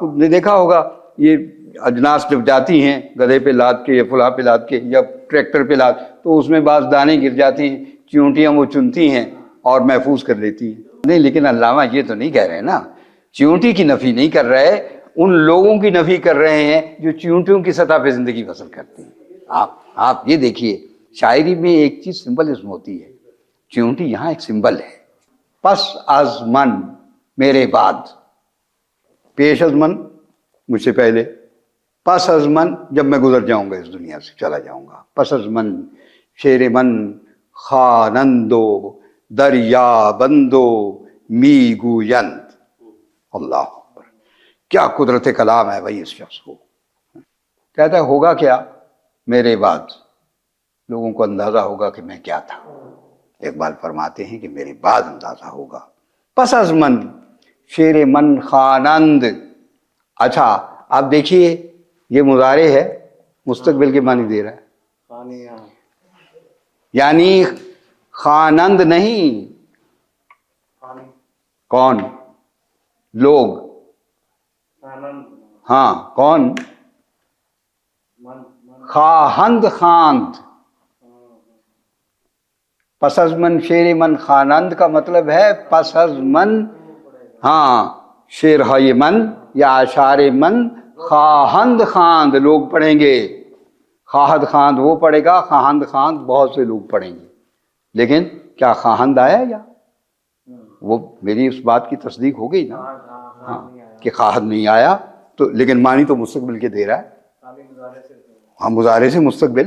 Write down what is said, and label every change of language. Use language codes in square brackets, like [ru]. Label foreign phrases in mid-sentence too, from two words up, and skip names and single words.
[ur] آپ نے دیکھا ہوگا یہ اجناس جب جاتی ہیں گدھے پہ لاد کے یا فلاں پہ لاد کے یا ٹریکٹر پہ لاد، تو اس میں بعض دانے گر جاتے ہیں، چیونٹیاں وہ چنتی ہیں اور محفوظ کر لیتی ہیں۔ نہیں، لیکن علامہ یہ تو نہیں کہہ رہے نا، چیونٹی کی نفی نہیں کر رہے، ان لوگوں کی نفی کر رہے ہیں جو چیونٹیوں کی سطح پہ زندگی بسر کرتے ہیں۔ آپ یہ دیکھیے، شاعری میں ایک چیز سمبلزم ہوتی ہے، چیونٹی یہاں ایک سمبل ہے۔ [fa] پس از من، [ur] میرے بعد، [fa] پیش از من [ur] مجھ سے پہلے، [fa] پس از من [ur] جب میں گزر جاؤں گا اس دنیا سے، چلا جاؤں گا۔ [fa] پس از من شیر من خوانندو دریا بندو می گویند۔ [ur] اللہ اکبر، کیا قدرت کلام ہے بھائی اس شخص کو۔ کہتا ہے ہوگا کیا میرے بعد، لوگوں کو اندازہ ہوگا کہ میں کیا تھا۔ اقبال فرماتے ہیں کہ میرے بعد اندازہ ہوگا۔ [fa] پس از من شیر من خوانند۔ [ur] اچھا آپ دیکھیے، یہ مضارع ہے، مستقبل کے معنی دے رہا ہے، یعنی خوانند نہیں، کون؟ لوگ، ہاں کون؟ [fa] خواہند خواند۔ پس از من شیر من خوانند [ur] کا مطلب ہے [fa] پس از من، [ur] ہاں [fa] شعرهای من یا اشعار من خواہند خواند [ur] لوگ پڑھیں گے۔ [fa] خواہد خواند [ur] وہ پڑھے گا، [fa] خواہند خواند [ur] بہت سے لوگ پڑھیں گے، لیکن کیا خواہند آیا یا وہ میری اس بات کی تصدیق ہو گئی نا، ہاں کہ خواہد نہیں آیا، تو لیکن معنی تو مستقبل کے دے رہا ہے، ہاں مضارع سے مستقبل۔